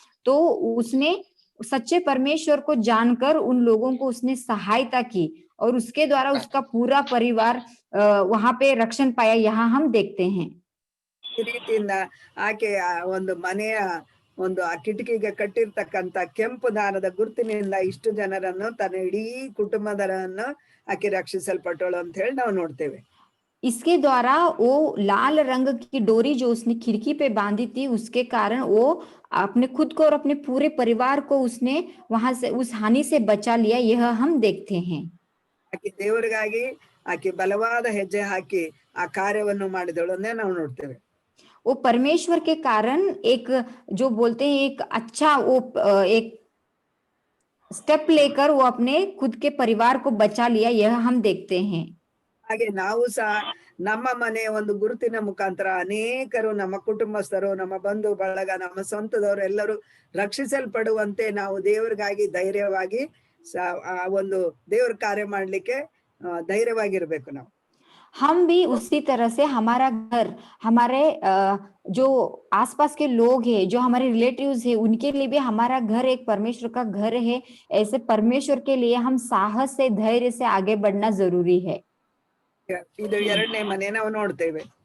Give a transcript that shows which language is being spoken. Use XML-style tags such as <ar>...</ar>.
<hi>तो उसने सच्चे परमेश्वर को जानकर उन लोगों को उसने सहायता की और उसके द्वारा उसका पूरा परिवार वहां पे रक्षण पाया, यहाँ हम देखते हैं।</hi> <kn>ಈ ರೀತಿಯಿಂದ ಆಕೆ ಒಂದು ಮನೆಯ ಒಂದು ಆ ಕಿಟಕಿಗೆ ಕಟ್ಟಿರ್ತಕ್ಕಂತ ಕೆಂಪು ದಾರದ ಗುರುತಿನಿಂದ ಇಷ್ಟು ಜನರನ್ನು ತನ್ನ ಇಡೀ ಕುಟುಂಬದರನ್ನು ಆಕೆ ರಕ್ಷಿಸಲ್ಪಟ್ಟಳು ಅಂತ ಹೇಳಿ ನಾವು ನೋಡ್ತೇವೆ.</kn> <hi>इसके द्वारा वो लाल रंग की डोरी जो उसने खिड़की पे बांधी थी उसके कारण वो अपने खुद को और अपने पूरे परिवार को उसने वहां से उस हानि से बचा लिया, यह हम देखते हैं।</hi> <kn>ಆಕೆ ದೇವರಿಗಾಗಿ ಆಕೆ ಬಲವಾದ ಹೆಜ್ಜೆ ಹಾಕಿ ಆ ಕಾರ್ಯವನ್ನು ಮಾಡಿದಳು ಅನ್ನೇ ನಾವು ನೋಡ್ತೇವೆ.</kn> <hi>वो परमेश्वर के कारण एक जो बोलते हैं एक अच्छा वो एक स्टेप लेकर वो अपने खुद के परिवार को बचा लिया, यह हम देखते हैं।</hi> <kn>ಹಾಗೆ ನಾವು ಸಹ ನಮ್ಮ ಮನೆಯ ಒಂದು ಗುರುತಿನ ಮುಖಾಂತರ ಅನೇಕರು, ನಮ್ಮ ಕುಟುಂಬಸ್ಥರು, ನಮ್ಮ ಬಂಧು ಬಳಗ, ನಮ್ಮ ಸ್ವಂತದವರು ಎಲ್ಲರೂ ರಕ್ಷಿಸಲ್ಪಡುವಂತೆ ನಾವು ದೇವರಿಗಾಗಿ ಧೈರ್ಯವಾಗಿ ಆ ಒಂದು ದೇವ್ರ ಕಾರ್ಯ ಮಾಡ್ಲಿಕ್ಕೆ ಧೈರ್ಯವಾಗಿರ್ಬೇಕು ನಾವು.</kn> <hi>हम भी उसी तरह से हमारा घर, हमारे जो आसपास के लोग हैं, जो हमारे रिलेटिव्स हैं, उनके लिए भी हमारा घर एक परमेश्वर का घर है। ऐसे परमेश्वर के लिए हम साहस से, धैर्य से आगे बढ़ना जरूरी है।</hi> <kn>ಇದು ಎರಡನೇ ಮನೆ ನಾವು ನೋಡ್ತೇವೆ.</kn>